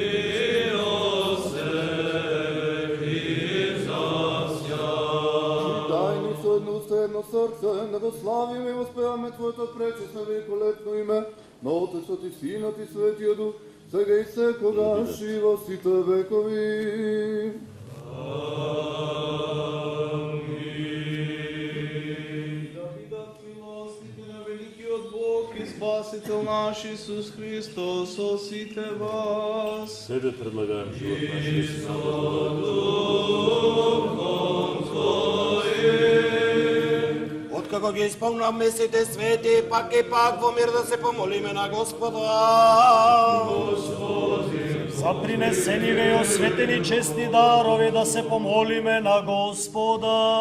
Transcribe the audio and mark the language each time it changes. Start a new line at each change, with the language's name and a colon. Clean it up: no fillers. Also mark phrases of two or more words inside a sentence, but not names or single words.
Macedonian: Дай ни со едно срце да го славиме и воспеваме Твоето пречесно великолепно име, на Отецот и Синот и Светиот Дух, сега и секогаш и во сите векови. Да видат милостите на великиот Бог и Спасител наш Исус Христос со сите вас. Тебе предлагаем живот наш, истина. Откако ги исполнавме сите свети, пак и пак во мир да се помолиме на Господа. За принесениве и осветени честни дарови да се помолиме на Господа.